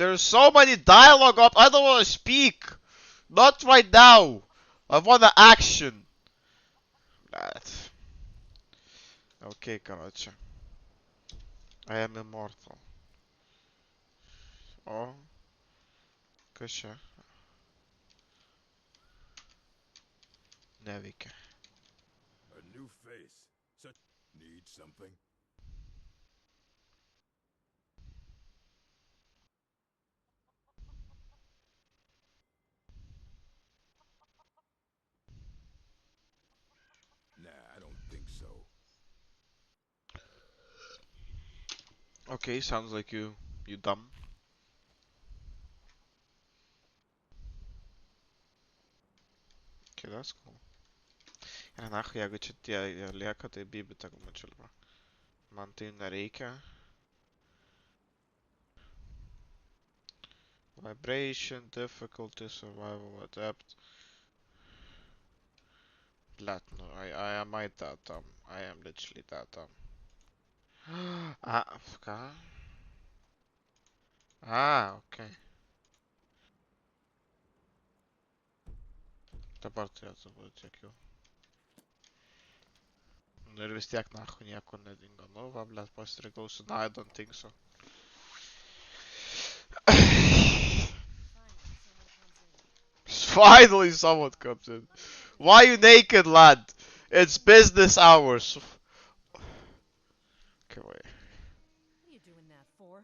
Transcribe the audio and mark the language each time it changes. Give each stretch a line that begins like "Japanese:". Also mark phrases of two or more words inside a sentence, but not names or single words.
English: There's so many dialogue up. I don't want to speak. Not right now. I want the action.
Russian: Окей, короче.
English: I am immortal. О.
Lithuanian: Kas čia? Neveikia.
English: A new face. Such need something. Nah, I don't think so. Okay, sounds like you dumb. Okay, that's cool.
Lithuanian: Ir nahui, jeigu čia tie lieka, tai bibi tegu mačiulba. Man tai nereikia.
English: Vibration, difficulty, survival, adapt. Blat, no, I am that dumb. I am literally that dumb.
Lithuanian: Ką? Okay. Dabar turėtų būti tiek jau. Nu ir vis tiek nahui nieko nedingo. Nu va, blet, pasireklausiu.
English: No, I don't think so. Finally someone comes in. Why are you naked, lad? It's business hours. Okay, wait. What are you doing that for?